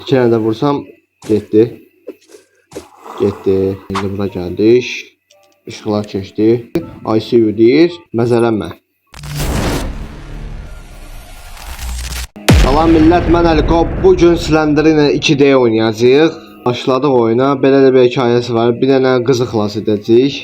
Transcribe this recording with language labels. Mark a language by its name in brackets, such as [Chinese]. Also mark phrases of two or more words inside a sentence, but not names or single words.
[Turkish] İki tane de vursam gitti. Gitti. Şimdi bura geldik. [Azerbaijani] Işıqlar keçdi. ICU deyir. Məzələnmə. Salam millət, mən Əliko. Bugün Slender ilə 2D oynayacağıq. Başladıq oyuna. Belə də bir hekayəsi var. Bir dənə qızı xilas edəcəyik.